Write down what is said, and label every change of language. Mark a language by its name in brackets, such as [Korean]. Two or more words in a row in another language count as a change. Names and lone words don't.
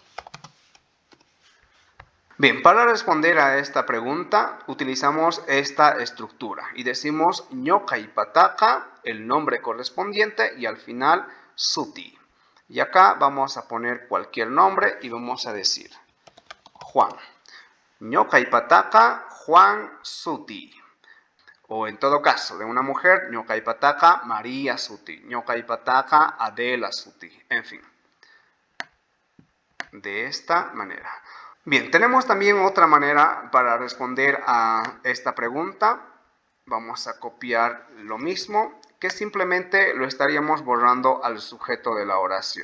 [Spanish] Bien, para responder a esta pregunta utilizamos esta estructura y decimos ñoqaypataqa, el nombre correspondiente y al final suti. Y acá vamos a poner cualquier nombre y vamos a decir Juan. [Quechua] Ñoqaypataqa Juan suti. [Spanish] O en todo caso, de una mujer, [Quechua] ñoqaypataqa María suti, ñoqaypataqa Adela suti, [Spanish] en fin. De esta manera. Bien, tenemos también otra manera para responder a esta pregunta. Vamos a copiar lo mismo, que simplemente lo estaríamos borrando al sujeto de la oración.